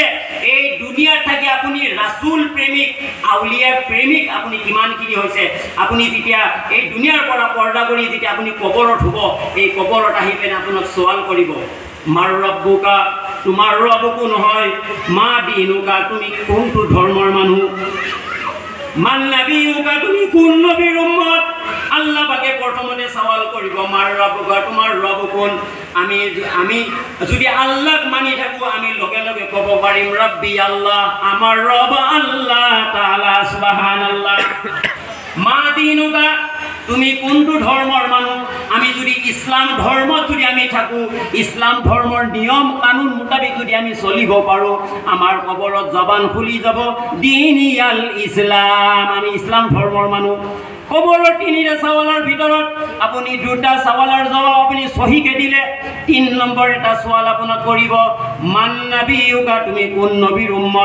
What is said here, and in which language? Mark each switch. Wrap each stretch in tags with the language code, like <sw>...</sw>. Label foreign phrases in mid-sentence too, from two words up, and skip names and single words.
<as>এই দুনিয়াত থাকি আপুনি ৰাসূল প্ৰেমিক আউলিয়া প্ৰেমিক আপুনি কিমানখিনি হৈছে আপুনি যেতিয়া এই দুনিয়াৰ পৰা পৰ্দা কৰি যেতিয়া আপুনি কবৰত হ'ব এই কবৰত আহি পিনে আপোনাক সৱাল কৰিব</as> <ar>من ربك</ar> <as>তোমাৰ ৰব্বকো নহয়</as> <ar>ما دينك</ar> <as>তুমি কোনটো ধৰ্মৰ মানুহ</as> <ar>من نبيك</ar> <as>তুমি কোন নবীৰ উম্মত আল্লাহ পাকে প্ৰথমতে সৱাল কৰিব</as> <ar>من ربك</ar> <as>তোমাৰ ৰব কোন। আমি যদি আল্লাহক মানি থাকো আমি লগে লগে ক'ব পাৰিম</as> <ar>ربي الله</ar> <as>আমাৰ ৰব আল্লাহ তাআলা সুবহানাল্লাহ।</as> <ar>ما دينك</ar> <as>তুমি কোনটো ধৰ্মৰ মানুহ আমি যদি ইছলাম ধৰ্মত যদি আমি থাকো ইছলাম ধৰ্মৰ নিয়ম কানুন মোতাবিক যদি আমি চলিব পাৰোঁ আমাৰ কবৰত জবান খুলি যাব</as> <ar>ديني الإسلام</ar> <as>আমি ইছলাম ধৰ্মৰ মানুহ। কবৰৰ তিনিটা সৱালৰ ভিতৰত আপুনি দুটা সৱালৰ জবাব আপুনি সহিকে দিলে 3 নম্বৰ এটা সৱাল আপোনাক কৰিব</as> <ar>من نبيك</ar> <as>তুমি কোন নবীৰ উম্মত।</as>